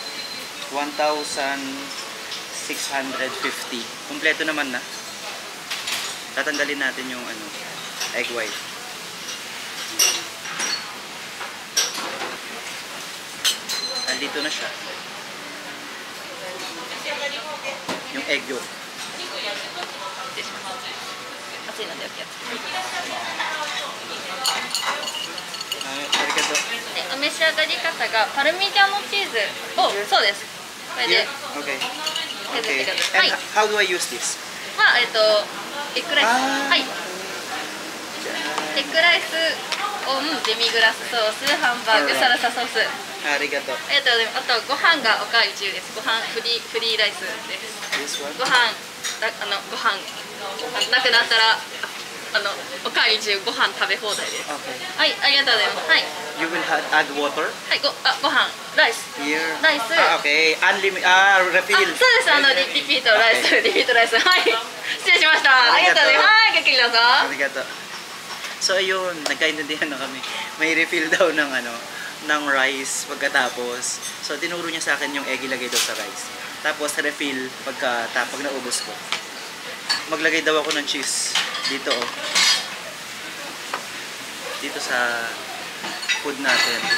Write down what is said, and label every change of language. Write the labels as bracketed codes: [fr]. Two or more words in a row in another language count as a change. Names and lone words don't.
[tl] 1,650. Kompleto naman na. Tatanggalin natin yung [en] egg white. [tl] Andito na siya. Yung [en] egg yolk. [ja] お召し上がり方がパルミジャーノチーズを、そうです。これで [en] Okay. [ja] 削ってくだ [en] Okay. [ja] さい。 [en] And how do I use this? [ja] はエッグライス。はい。エッグライスオンデミグラスソース、ハンバーグ、サルサソース。ありがとう。ありがとうございます。あとご飯がおかわり自由です。ご飯フリーライスです。 [en] This one? [ja] ご飯ご飯なくなったらおかわり自由、ご飯食べ放題です。 [en] Okay. [ja] はい、ありがとうございます。はい。 [en] You will add water? [ja] はい、ご飯ライス。 [en] Here. [ja] ライス。 [en] Okay. Unlimited. Refill. [ja] そうです。リピートライス、リピートライス。はい。失礼しました。ありがとうございます。はい、ごきげんよう。 [tl] ありがとう。So ayun, nagkaintindihan na kami. May refill daw ng rice pagkatapos. So tinuro niya sa akin yung egg ilagay daw sa rice. Tapos refill pag naubos ko. Maglagay daw ako ng cheese dito dito sa food natin.